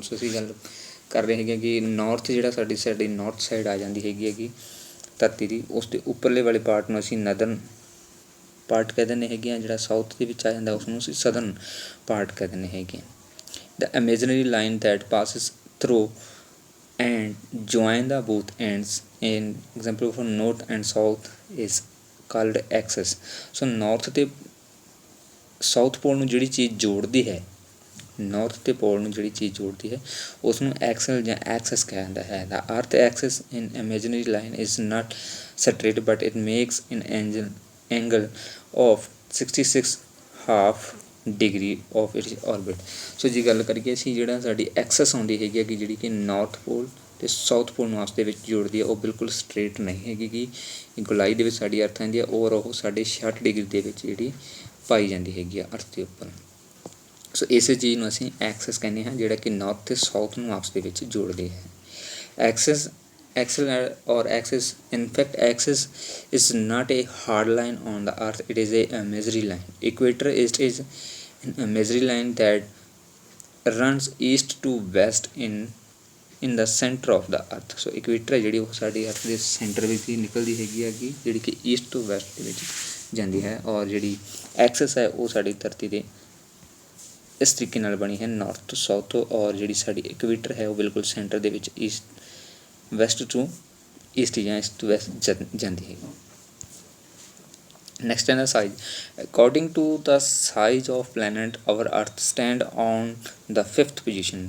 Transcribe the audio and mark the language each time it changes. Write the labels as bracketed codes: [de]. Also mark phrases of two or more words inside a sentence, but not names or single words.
[pa] ਸੋ ਅਸੀਂ ਗੱਲ ਕਰ ਰਹੇ ਹੈਗੇ ਕਿ ਨਾਰਥ ਜਿਹੜਾ ਸਾਡੀ [en] north side [pa] ਆ ਜਾਂਦੀ ਹੈਗੀ ਧਰਤੀ ਦੀ, ਉਸ ਦੇ ਉੱਪਰਲੇ ਵਾਲੇ ਪਾਰਟ ਨੂੰ ਅਸੀਂ [en] northern part [pa] ਕਹਿ ਦਿੰਦੇ ਹੈਗੇ ਹਾਂ, ਜਿਹੜਾ ਸਾਊਥ ਦੇ ਵਿੱਚ ਆ ਜਾਂਦਾ ਉਸਨੂੰ ਅਸੀਂ [en] southern part [pa] ਕਹਿ ਦਿੰਦੇ ਹੈਗੇ। [en] the imaginary line that passes through and join the both ends in example for north and south is called axis. [pa] so north ਤੇ [en] south pole [pa] ਨੂੰ ਜਿਹੜੀ ਚੀਜ਼ ਜੋੜਦੀ ਹੈ, north ਤੇ pole ਨੂੰ ਜਿਹੜੀ ਚੀਜ਼ ਜੋੜਦੀ ਹੈ ਉਸ ਨੂੰ axis ਜਾਂ axis ਕਿਹਾ ਜਾਂਦਾ ਹੈ। [en] the earth axis in imaginary line is not straight but it makes an angle of 66.5 degree of its orbit. [pa] ਸੋ ਜੀ ਗੱਲ ਕਰੀਏ ਅਸੀਂ ਜਿਹੜਾ ਸਾਡੀ ਐਕਸਸ ਆਉਂਦੀ ਹੈਗੀ ਜਿਹੜੀ ਕਿ [en] north pole [pa] ਅਤੇ [en] south pole [pa] ਨੂੰ ਆਪਸ ਦੇ ਵਿੱਚ ਜੋੜਦੀ ਹੈ, ਉਹ ਬਿਲਕੁਲ ਸਟਰੇਟ ਨਹੀਂ ਹੈਗੀ। ਗੋਲਾਈ ਦੇ ਵਿੱਚ ਸਾਡੀ ਅਰਥ ਆਉਂਦੀ ਹੈ ਔਰ ਉਹ ਸਾਡੇ 66 ਡਿਗਰੀ ਦੇ ਵਿੱਚ ਜਿਹੜੀ ਪਾਈ ਜਾਂਦੀ ਹੈਗੀ ਆ ਅਰਥ ਦੇ ਉੱਪਰ। ਸੋ ਇਸੇ ਚੀਜ਼ ਨੂੰ ਅਸੀਂ ਐਕਸਸ ਕਹਿੰਦੇ ਹਾਂ, ਜਿਹੜਾ ਕਿ ਨਾਰਥ ਅਤੇ ਸਾਊਥ ਨੂੰ ਆਪਸ ਦੇ ਵਿੱਚ ਜੋੜਦੇ ਹੈ। [en] axis or axis, in fact axis is not a hard line on the earth, it is a imaginary line. Equator is an imaginary line that runs east to west in the center of the earth. [pa] so equator ਹੈ ਜਿਹੜੀ ਉਹ ਸਾਡੀ ਅਰਥ ਦੇ ਸੈਂਟਰ ਵਿੱਚ ਹੀ ਨਿਕਲਦੀ ਹੈਗੀ ਜਿਹੜੀ ਕਿ ਈਸਟ ਤੋਂ ਵੈਸਟ ਦੇ ਵਿੱਚ ਜਾਂਦੀ ਹੈ, ਔਰ ਜਿਹੜੀ ਐਕਸਿਸ ਹੈ ਉਹ ਸਾਡੀ ਧਰਤੀ ਦੇ ਇਸ ਤਰੀਕੇ ਨਾਲ ਬਣੀ ਹੈ [en] north to south [pa] ਔਰ ਜਿਹੜੀ ਸਾਡੀ ਇਕੁਏਟਰ ਹੈ ਵੋ ਬਿਲਕੁਲ ਸੈਂਟਰ ਦੇ ਵਿੱਚ [en] east west to east [pa] ਯਾ [en] east to west [pa] ਜਾਤੀ ਹੈ। [en] नेक्स्ट है the size. according to the size of planet our earth stand on the 5th position.